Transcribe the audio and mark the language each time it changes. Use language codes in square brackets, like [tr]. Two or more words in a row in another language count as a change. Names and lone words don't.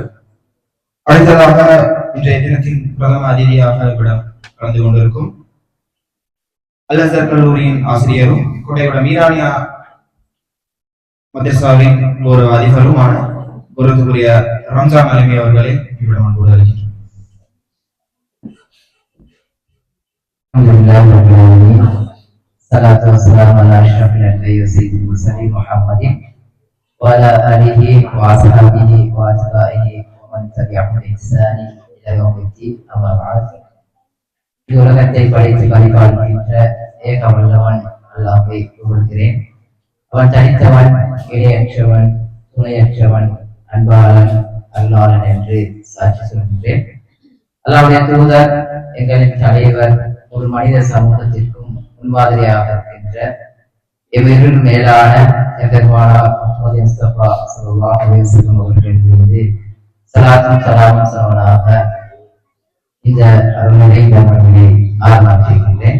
[ta] அடுத்ததாக இன்றைய தினத்தின் பிரதம அதிதியாக இவ்விடம் கலந்து கொண்டிருக்கும் அல் அஸ்ஹர் கல்லூரியின் ஆசிரியரும் கோட்டையோட மீரானியா மதரசாவின் ஒரு அதிபருமான பொருத்துக்குரிய ரம்ஜான் அலிமி அவர்களை இவ்விடம் அன்போடு அழைக்கின்றோம். [ar] الصلاة والسلام على أشرف الأنبياء و سيد المرسلين محمد و على آله و أصحابه و أتباعه و من تبعهم بإحسان إلى يوم الدين. أما بعد. [ta] உலகத்தை படைத்து பரிபாலிக்கின்ற ஏக வல்லவன் அல்லாஹ்வை புகழ்கிறேன். அவன் தனித்தவன், இணையற்றவன், துணையற்றவன், அன்பாளன், அல்லாளன் என்று சாட்சி சொல்கின்றேன். அல்லாஹ்வுடைய தூதர், எங்களின் தலைவர், ஒரு மனித சமூகத்திற்கும் முன்மாதிரியாக இருக்கின்ற எவரிலும் மேலான எம்பெருமானார் முஹம்மது முஸ்தபா [ar] صلى الله عليه وسلم [ta] அவர்கள் மீது ஸலாத்தும் ஸலாமும் சமனாக இந்த அருள்நிலை நிகழ்வை ஆரம்பிக்கின்றேன்.